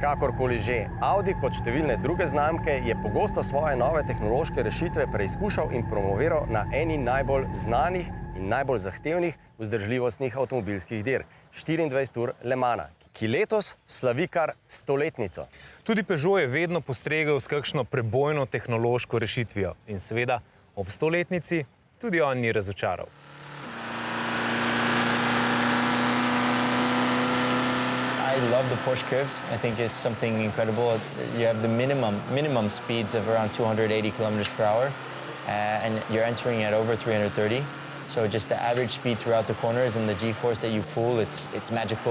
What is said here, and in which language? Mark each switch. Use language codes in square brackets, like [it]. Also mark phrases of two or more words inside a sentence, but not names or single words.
[sl] Kakorkoli že, Audi kot številne druge znamke je pogosto svoje nove tehnološke rešitve preizkušal in promoviral na eni najbolj znanih in najbolj zahtevnih vzdržljivostnih avtomobilskih dirk, 24 ur Le Mana, ki letos slavi kar 100-letnico. Tudi Peugeot je vedno postregel s kakšno prebojno tehnološko rešitvijo in seveda ob 100-letnici tudi on ni razočaral. [en] I love the Porsche curves. I think it's something incredible. You have the minimum speeds of around 280 kilometers per hour, and you're entering at over 330. So just the average speed throughout the corners and the G-force that you pull, it's magical.